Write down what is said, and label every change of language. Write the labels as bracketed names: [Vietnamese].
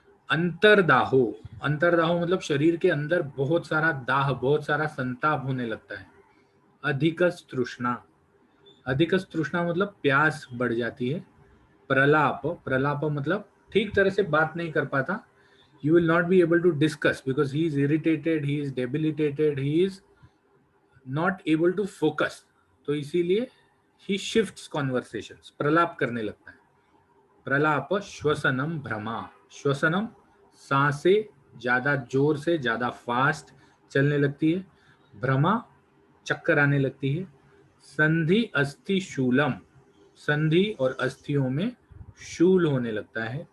[Hindi] अंतरदाहो, अंतरदाहो मतलब शरीर के अंदर बहुत सारा दाह, बहुत सारा संताप होने लगता है। अधिकस तृष्णा, अधिकस तृष्णा मतलब प्यास बढ़ जाती है। प्रलाप, प्रलाप मतलब ठीक तरह से बात नहीं कर पाता। [English] You will not be able to discuss because he is irritated, he is debilitated, he is not able to focus. [Hindi] तो इसीलिए [English] he shifts conversations, [Hindi] प्रलाप करने लगता है। प्रलाप श्वसनम भ्रमा, श्वसनम सांसें ज्यादा जोर से ज्यादा फास्ट चलने लगती है। भ्रमा चक्कर आने लगती है। संधि अस्थि शूलम, संधि और अस्थियों में शूल होने लगता है।